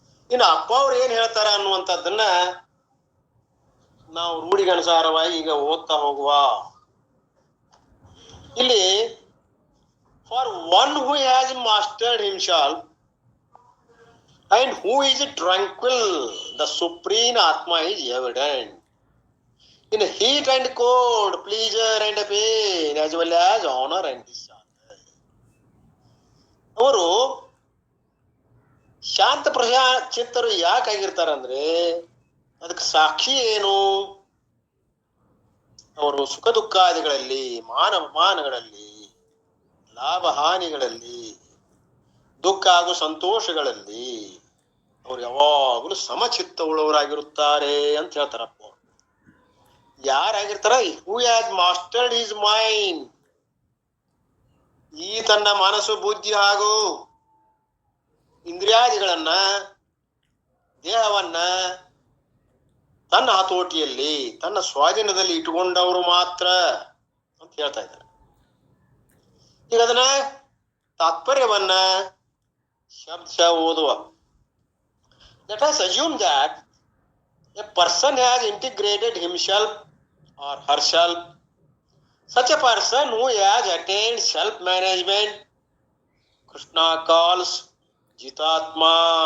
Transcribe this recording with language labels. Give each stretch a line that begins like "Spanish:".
Kannada: ಇನ್ನು ಅಪ್ಪ ಅವ್ರು ಏನ್ ಹೇಳ್ತಾರ ಅನ್ನುವಂಥದ್ದನ್ನ ನಾವು ರೂಢಿಗನುಸಾರವಾಗಿ ಈಗ ಓದ್ತಾ ಹೋಗುವ. ಇಲ್ಲಿ
English: For one who has mastered himself and who is tranquil, the supreme Atma is evident in heat and cold, pleasure and pain, as well as honor and dishonor.
Kannada: ಅವರು ಶಾಂತ ಚಿತ್ತರು ಯಾಕಾಗಿರ್ತಾರಂದ್ರೆ ಅದಕ್ಕೆ ಸಾಕ್ಷಿ ಏನು? ಅವರು ಸುಖ ದುಃಖಾದಿಗಳಲ್ಲಿ, ಮಾನಗಳಲ್ಲಿ, ಲಾಭ ಹಾನಿಗಳಲ್ಲಿ, ದುಃಖ ಹಾಗೂ ಸಂತೋಷಗಳಲ್ಲಿ ಅವ್ರು ಯಾವಾಗಲೂ ಸಮಚಿತ್ತವುಳ್ಳವರಾಗಿರುತ್ತಾರೆ ಅಂತ ಹೇಳ್ತಾರಪ್ಪ. ಯಾರಾಗಿರ್ತಾರ?
English: who has mastered his mind,
Kannada: ಈ ತನ್ನ ಮನಸ್ಸು ಬುದ್ಧಿ ಹಾಗೂ ಇಂದ್ರಿಯಾದಿಗಳನ್ನ, ದೇಹವನ್ನ ತನ್ನ ಹತೋಟಿಯಲ್ಲಿ, ತನ್ನ ಸ್ವಾಧೀನದಲ್ಲಿ ಇಟ್ಟುಕೊಂಡವರು ಮಾತ್ರ ಅಂತ ಹೇಳ್ತಾ ಇದ್ದಾರೆ. ಈಗ ಅದನ್ನ ತಾತ್ಪರ್ಯವನ್ನ ಶಬ್ದ ಓದುವ.
English: Let us assume that a person has integrated himself or herself. Such a person who has attained self-management, Krishna calls Jitatma.